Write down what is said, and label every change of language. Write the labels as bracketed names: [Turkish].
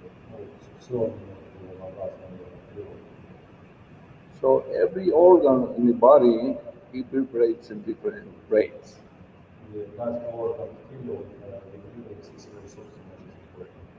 [Russian] То есть ну, все волнообразное в природе. [English] So every organ in the body it vibrates in different rates. [Russian] И каждый орган в теле он регулируется своей собственной частотой.